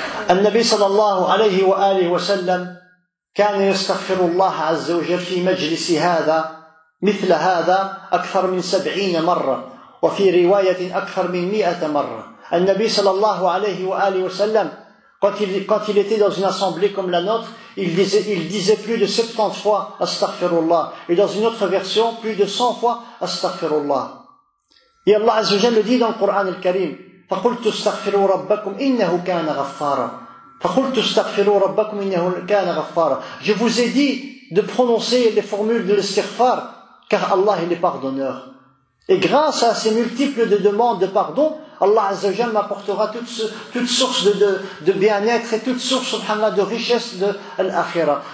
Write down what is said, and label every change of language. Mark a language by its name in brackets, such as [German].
[Arabic] النبي صلى الله عليه وآله وسلم كان يستغفر الله عز وجل في مجلس هذا مثل هذا أكثر من 70 مرة، وفي رواية أكثر من 100 مرة. النبي صلى الله عليه وآله وسلم [French] quand il était dans une assemblée comme la nôtre, il disait plus de 70 fois astaghfirullah, et dans une autre version plus de 100 fois astaghfirullah. Et Allah Azza wa Jalla le dit dans le Coran al-Karim: [Arabic] فقلت استغفروا ربكم إنه كان غفارا. فقلت استغفروا ربكم إنه كان غفارا. [French] Je vous ai dit de prononcer les formules de l'istighfar, car Allah il est pardonneur. Et grâce à ces multiples de demandes de pardon, Allah Azza wa Jalla m'apportera toute source de bien-être et toute source, subhanallah, de richesse de l'akhirah.